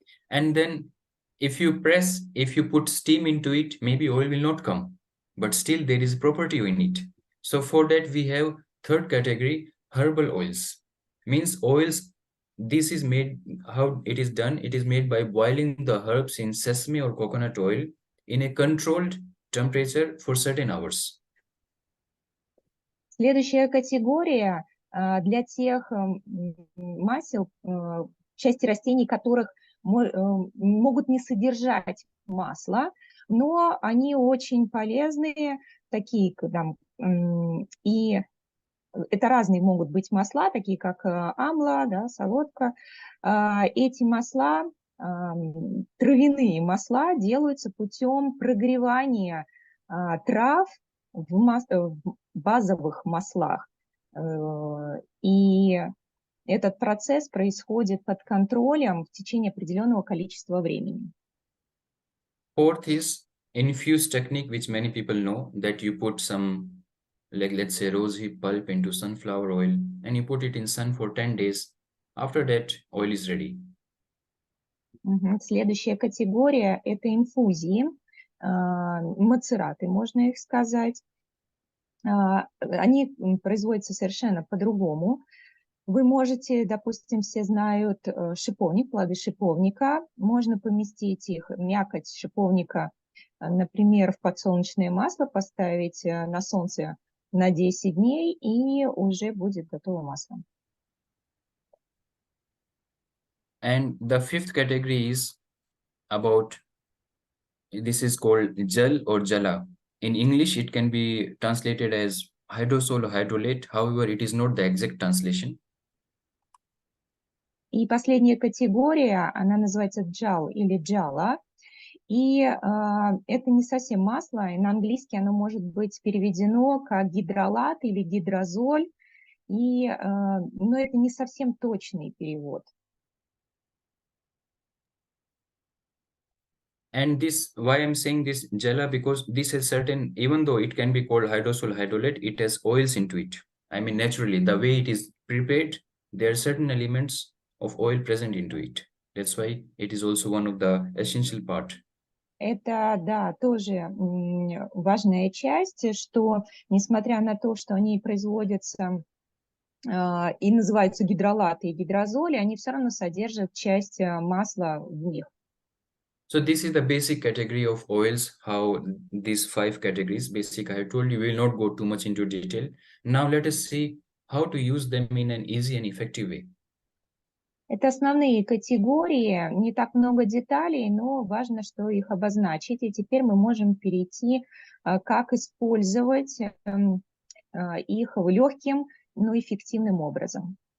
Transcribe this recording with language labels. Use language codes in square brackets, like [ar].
[en] And then if you put steam into it, maybe oil will not come, but still there is property in it. So for that we have third category, herbal oils. Means oils, this is made, how it is done, it is made by boiling the herbs in sesame or coconut oil in a controlled temperature for certain hours. [ru] Следующая категория для тех масел, части растений, которых могут не содержать масла, но они очень полезные, такие там, и это разные могут быть масла, такие как амла, да, солодка. Эти масла, травяные масла, делаются путем прогревания трав в базовых маслах. И этот процесс происходит под контролем в течение определенного количества времени. [en] Fourth is infused technique, which many people know, that you put some, like let's say rosehip pulp into sunflower oil and you put it in sun for 10 days. After that, oil is ready. [ru] Следующая категория – это инфузии, мацераты, можно их сказать. Они производятся совершенно по-другому. Вы можете, допустим, все знают шиповник, плоды шиповника. Можно поместить их, мякоть шиповника, например, в подсолнечное масло, поставить на солнце на 10 дней, и уже будет готово масло. [en] And the fifth category is about, this is called gel or jala. In English, it can be translated as hydrosol or hydrolate. However, it is not the exact translation. [ru] И последняя категория, она называется джал или джала. И это не совсем масло, и на английский оно может быть переведено как гидролат или гидрозоль, но это не совсем точный перевод. [en] And this, why I'm saying this jala, because this is certain, even though it can be called hydrosol hydrolate, it has oils into it. I mean, naturally, the way it is prepared, there are certain elements of oil present into it. That's why it is also one of the essential part. [ru] Это, да, тоже важная часть, что несмотря на то, что они производятся и называются гидролаты и гидрозоли, они все равно содержат часть масла в них. [en] So this is the basic category of oils, how these 5 categories, basic, I told you, we will not go too much into detail. Now let us see how to use them in an easy and effective way. [ru] Это основные категории, не так много деталей, но важно, что их обозначить. И теперь мы можем перейти, как использовать их легким, но эффективным образом.